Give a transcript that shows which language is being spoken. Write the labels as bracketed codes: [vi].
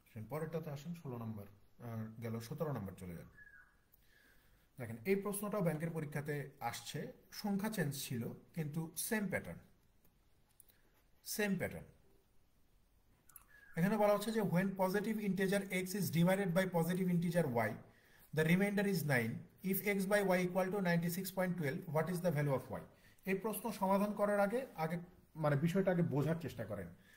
[bn] পরেরটাতে আসেন, 16 নম্বর গেল, 17 নম্বর চলে গেল। দেখেন এই প্রশ্নটাও ব্যাংকের পরীক্ষাতে আসছে, সংখ্যা চেঞ্জ ছিল কিন্তু সেম প্যাটার্ন। সেম প্যাটার্ন এখানে বলা হচ্ছে যে [en] when positive integer x is divided by positive integer y, the remainder is 9. If x by y equal to 96.12, what is the value of y? [bn] এই প্রশ্ন সমাধান করার আগে আগে মানে বিষয়টা আগে বোঝার চেষ্টা করেন।